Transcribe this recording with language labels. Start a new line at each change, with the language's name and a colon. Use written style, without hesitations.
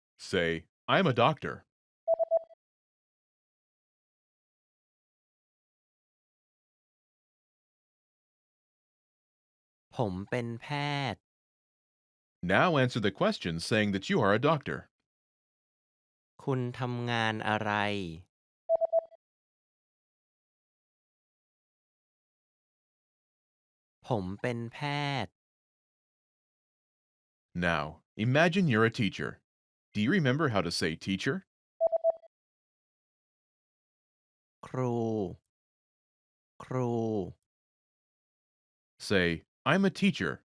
English: Say, I'm a doctor.
Thai: ผมเป็นแพทย์
English: Now answer the question saying that you are a doctor.
Thai: คุณทำงานอะไร ผมเป็นแพทย์
English: Now, imagine you're a teacher. Do you remember how to say teacher?
Thai: ครู ครู
English: Say, I'm a teacher.